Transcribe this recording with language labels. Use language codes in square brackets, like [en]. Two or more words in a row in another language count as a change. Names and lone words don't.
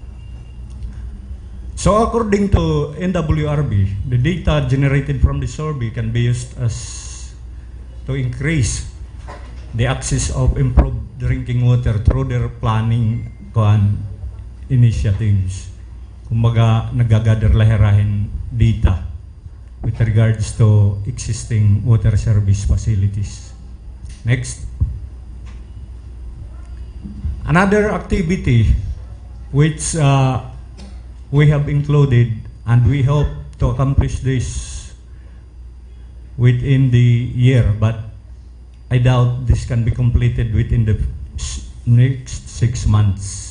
[en] So according to NWRB, the data generated from the survey can be used as to increase the access of improved drinking water through their planning initiatives. [war] Kumbaga, nagagather lahirahin [en] data with regards to existing water service facilities. Next. Another activity which we have included and we hope to accomplish this within the year, but I doubt this can be completed within the next 6 months.